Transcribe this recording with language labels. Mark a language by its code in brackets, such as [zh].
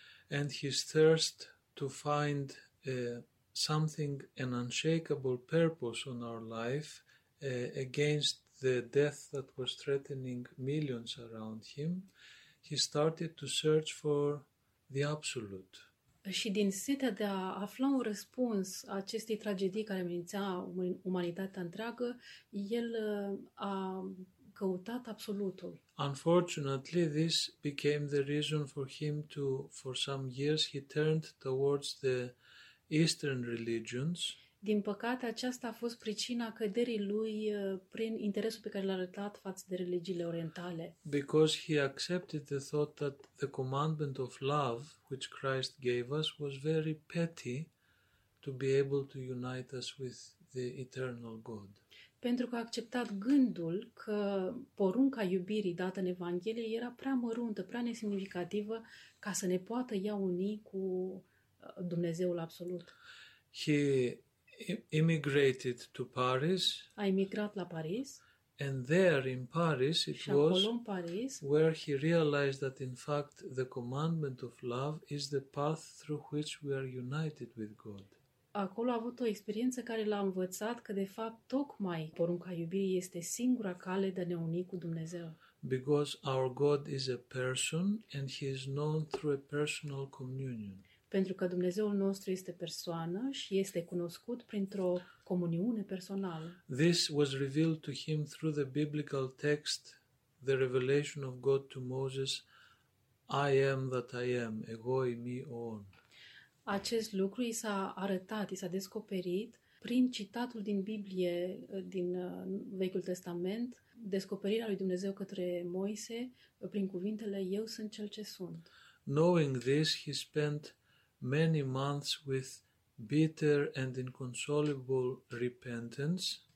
[en] And his thirst to find something, an unshakable purpose on our life against the death that was threatening millions around him, he started to search for the absolute. [ro] Și din setea de a afla un răspuns acestei tragedii care amenința umanitatea întreagă, el a căutat absolutul. [en] Unfortunately, this became the reason for him to, for some years, he turned towards the Eastern religions. [ro] Din păcate, aceasta a fost pricina căderii lui prin interesul pe care l-a arătat față de religiile orientale. [en] Because he accepted the thought that the commandment of love, which Christ gave us, was very petty to be able to unite us with the eternal God. [ro] Pentru că a acceptat gândul că porunca iubirii dată în Evanghelie era prea măruntă, prea nesemnificativă ca să ne poată ia unii cu Dumnezeul absolut. [en] He immigrated to Paris, [ro] A emigrat la Paris [en] and there in Paris it [ro] și [en] was [ro] acolo în Paris. [en] where he realized that in fact the commandment of love is the path through which we are united with God. [ro] Acolo a avut o experiență care l-a învățat că, de fapt, tocmai porunca iubirii este singura cale de a ne uni cu Dumnezeu. [en] Because our God is a person and he is known through a personal communion. [ro] Pentru că Dumnezeul nostru este persoană și este cunoscut printr-o comuniune personală. [en] This was revealed to him through the biblical text, the revelation of God to Moses, I am that I am, ego imi on. [ro] Acest lucru i s-a arătat, i s-a descoperit prin citatul din Biblie, din Vechiul Testament, descoperirea lui Dumnezeu către Moise, prin cuvintele, eu sunt cel ce sunt. [en] Knowing this, he spent many months with bitter and inconsolable repentance.